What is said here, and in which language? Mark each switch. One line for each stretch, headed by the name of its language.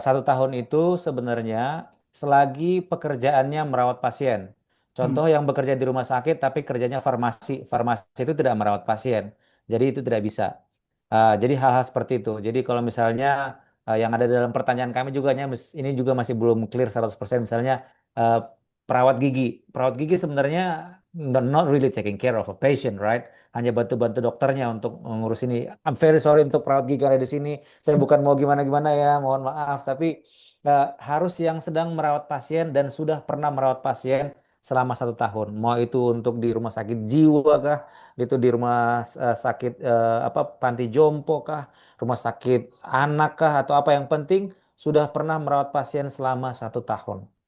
Indonesian: 1 tahun itu sebenarnya selagi pekerjaannya merawat pasien. Contoh yang bekerja di rumah sakit tapi kerjanya farmasi. Farmasi itu tidak merawat pasien. Jadi itu tidak bisa. Jadi hal-hal seperti itu. Jadi kalau misalnya yang ada dalam pertanyaan kami juga ini juga masih belum clear 100%. Misalnya uh, perawat gigi. Perawat gigi sebenarnya
English: not really taking care of a patient, right?
Indonesian: Hanya bantu-bantu dokternya untuk mengurus ini.
English: I'm very sorry
Indonesian: untuk perawat gigi yang ada di sini. Saya bukan mau gimana-gimana ya, mohon maaf. Tapi harus yang sedang merawat pasien dan sudah pernah merawat pasien selama 1 tahun. Mau itu untuk di rumah sakit jiwa kah, itu di rumah sakit apa panti jompo kah, rumah sakit anak kah, atau apa, yang penting sudah pernah merawat pasien selama 1 tahun.